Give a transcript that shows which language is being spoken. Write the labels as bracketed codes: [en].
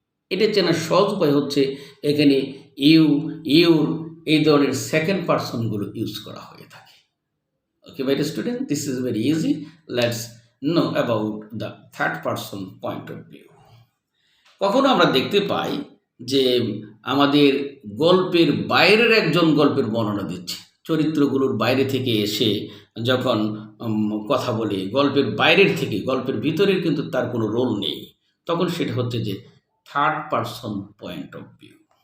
[bn] এটা চেনার সহজ উপায় হচ্ছে এখানে ইউর এই ধরনের সেকেন্ড পারসনগুলো ইউজ করা হয়ে থাকে। [en] Okay my student, this is very easy. Let's know about the third person point of view. [bn] কখনো আমরা দেখতে পাই যে আমাদের গল্পের বাইরের একজন গল্পের বর্ণনা দিচ্ছে, চরিত্রগুলোর বাইরে থেকে এসে যখন কথা বলে, গল্পের বাইরের থেকে, গল্পের ভিতরের কিন্তু তার কোনো রোল নেই, তখন সেটা হচ্ছে যে third person point of view.